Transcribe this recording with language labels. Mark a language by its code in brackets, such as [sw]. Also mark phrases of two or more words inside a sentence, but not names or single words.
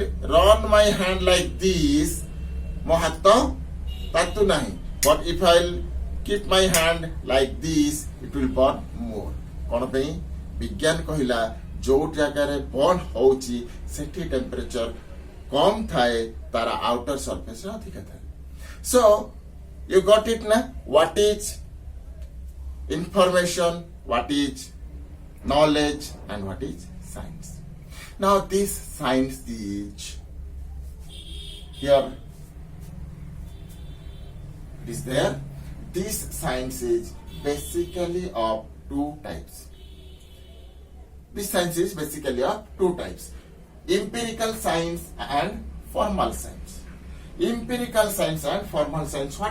[en] run my hand like this [or] ମୋ ହାତ ତାତୁ ନାହିଁ [en] but if I will keep my hand like this it will burn more [or] କଣ ପାଇଁ ବିଜ୍ଞାନ କହିଲା ଯୋଉ ଜାଗାରେ ବର୍ନ ହଉଛି ସେଠି ଟେମ୍ପରେଚର କମ ଥାଏ ତାର [en] outer surface [or] ରେ ଅଧିକ ଥାଏ [en] so you got it na what is information what is knowledge and what is science now this science is here it is there this science is basically of two types this science is basically of two types empirical science and formal science empirical science and formal science what